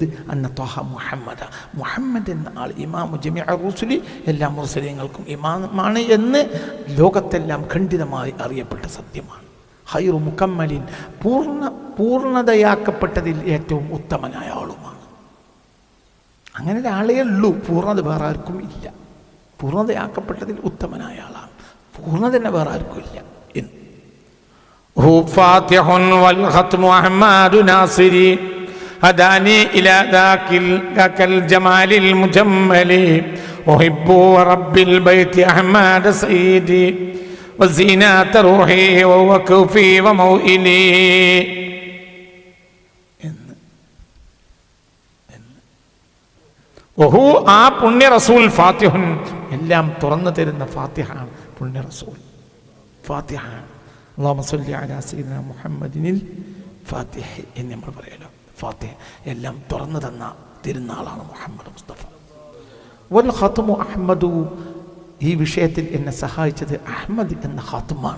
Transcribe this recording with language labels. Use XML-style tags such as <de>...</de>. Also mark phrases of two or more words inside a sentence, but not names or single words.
<ar>أن طه محمدا,</ar> <ml>മുഹമ്മദ് എന്ന ആൾ</ml> <ar>إمام جميع الرسل,</ar> <ml>എല്ലാ മുർസലീങ്ങൾക്കും ഇമാമാണ് എന്ന് ലോകത്തെല്ലാം ഖണ്ഡിതമായി അറിയപ്പെട്ട സത്യമാണ്.</ml> <ar>خير مكمل,</ar> <ml>പൂർണ്ണതയാക്കപ്പെട്ടതിൽ ഏറ്റവും ഉത്തമനായ ആളുമാണ്. അങ്ങനെ ഒരാളേ ഉള്ളൂ, പൂർണ്ണത വേറെ ആർക്കും ഇല്ല. പൂർണ്ണതയാക്കപ്പെട്ടതിൽ ഉത്തമനായ ആളാണ്, പൂർണ്ണത തന്നെ വേറെ ആർക്കും ഇല്ല എന്ന്.</ml> <ar>هو فاتح والختم أحمد ناصري هداني إلى ذاك الجمال المجمل أحب رب البيت أحمد سيدي وزينة روحي ووقفي وموئلي.</ar> <ml>وهو പുണ്യ റസൂൽ ഫാത്തിഹുൻ, എല്ലാം തുറന്നു തരുന്ന ഫാത്തിഹാണ് പുണ്യ റസൂൽ. ഫാത്തിഹാണ്.</ml> <ar>اللهم صل على سيدنا محمد الفاتح</ar> <ml>എന്ന് നമ്മൾ പറയാലോ. ഫാത്തിഹ എല്ലാം തുറന്നു തരുന്ന ആളാണ് മുഹമ്മദ് മുസ്തഫ.</ml> <ar>والختم أحمد,</ar> <ml>ഈ വിഷയത്തിൽ എന്നെ സഹായിച്ചത് അഹ്മദ് എന്ന ഖാത്തുമാണ്.</ml>